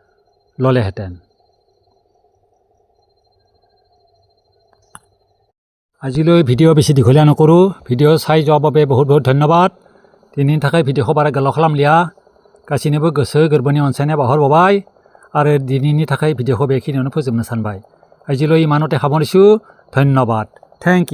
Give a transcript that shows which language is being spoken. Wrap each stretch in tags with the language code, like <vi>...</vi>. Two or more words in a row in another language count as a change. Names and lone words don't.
<as>ল'লেহেঁতেন আজিলৈ ভিডিঅ' বেছি দীঘলীয়া নকৰোঁ ভিডিঅ' চাই যোৱাৰ বাবে বহুত বহুত ধন্যবাদ</as> <brx>दिनैनि थाखाय भिडिअखौ बारा गोलाव खालामलिया गासैनोबो गोसो गोरबोनि अनसायनाय बावहरबावबाय आरो दिनैनि थाखाय भिडिअखौ बेखिनियावनो फोजोबनो सानबाय</brx> <as>আজিলৈ ইমানতে সামৰিছোঁ ধন্যবাদ</as> <en>thank you</en>